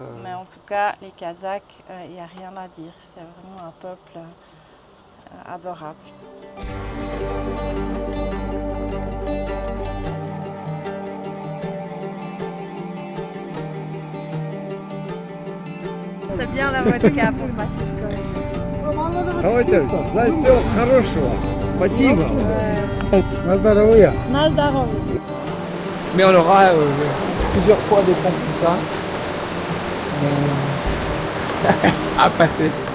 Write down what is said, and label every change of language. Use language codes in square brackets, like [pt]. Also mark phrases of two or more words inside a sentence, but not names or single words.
[fr] Mais en tout cas, les Kazakhs, il n'y a rien à dire. C'est vraiment un peuple adorable. C'est bien la vodka pour passer le temps. [ru] Давайте, за все хорошего. Спасибо. На здоровье. На здоровье. [fr] Mais on aura plusieurs fois des temps comme ça à passer.